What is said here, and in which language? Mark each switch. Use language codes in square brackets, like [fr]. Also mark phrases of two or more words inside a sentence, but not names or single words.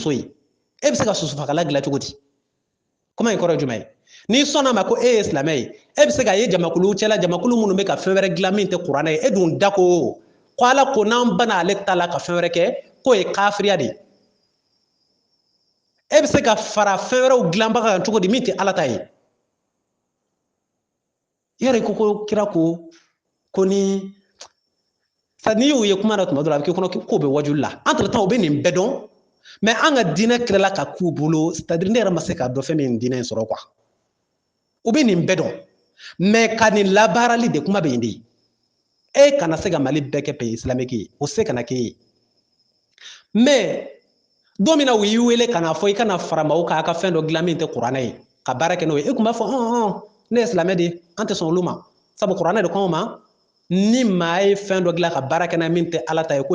[bm] soso ye e bɛ se ka sosofagalan dilan cogo di kuma in kɔrɔ ye jumɛn ye n'i sɔnn'a ma ko e ye silamɛ ye e bɛ se k'a ye jamakulu cɛla jamakulu minnu bɛ ka fɛn wɛrɛ dilan min tɛ kuranɛ ye e dun da ko Ala ko n'an banna ale ta la ka fɛn wɛrɛ kɛ k'o ye kafiriya de ye e bɛ se ka fara fɛn wɛrɛw dilanbaga kan cogo di min tɛ Ala ta ye yɔrɔ i ko ko kira ko ni n'i y'o ye kuma na tuma dɔ la a bɛ k'i kɔnɔ k'o bɛ wajuli la [fr] entre temps [bm] u bɛ nin bɛɛ dɔn mais an ka diinɛ tilala ka k'u bolo c'est-à-dire ne yɛrɛ ma se k'a dɔn fɛn min ye nin diinɛ in sɔrɔ quoi u bɛ nin bɛɛ dɔn mais ka nin labaarali de kuma bɛ yen de e kana se ka Mali bɛɛ kɛ [fr] pays islamique [bm] ye o se kana k'e ye mais don min na u y'i wele ka n'a fɔ i kana fara maaw kan a ka fɛn dɔ dilan min tɛ kuranɛ ye ka baara kɛ n'o ye e tun b'a fɔ ne ye silamɛ de ye an tɛ sɔn olu ma sabu kuranɛ de ko anw ma ni maa ye fɛn dɔ dilan ka baara kɛ n'a min tɛ Ala ta ye k'o